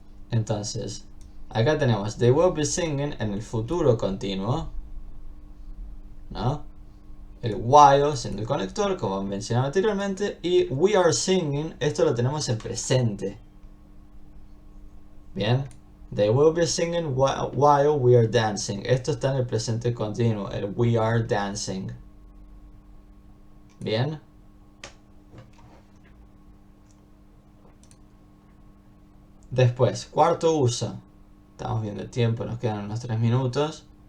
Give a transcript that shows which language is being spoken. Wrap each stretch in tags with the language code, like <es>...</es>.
<es>Entonces, acá tenemos</es> <en>they will be singing</en> <es>en el futuro continuo, ¿no? El while siendo el conector, como mencionaba anteriormente, y</es> <en>we are singing,</en> <es>esto lo tenemos en presente. Bien.</es> <en>They will be singing while we are dancing.</en> <es>Esto está en el presente continuo, el</es> <en>we are dancing.</en> <es>Bien. Después, cuarto uso. Estamos viendo el tiempo, nos quedan unos 3 minutos.</es>